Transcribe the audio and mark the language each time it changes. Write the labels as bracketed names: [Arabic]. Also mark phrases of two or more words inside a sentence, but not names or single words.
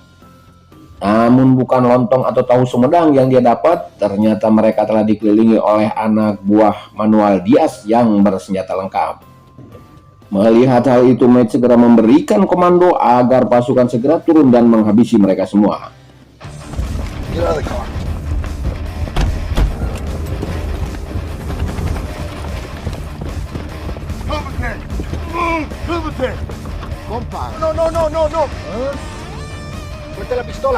[Indonesian] Namun bukan lontong atau tahu Sumedang yang dia dapat, ternyata mereka telah dikelilingi oleh anak buah Manuel Diaz yang bersenjata lengkap. Melihat hal itu, Matt segera memberikan komando agar pasukan segera turun dan menghabisi mereka semua. [Spanish] Compa. No, no, no, no, no. Suelta la pistola.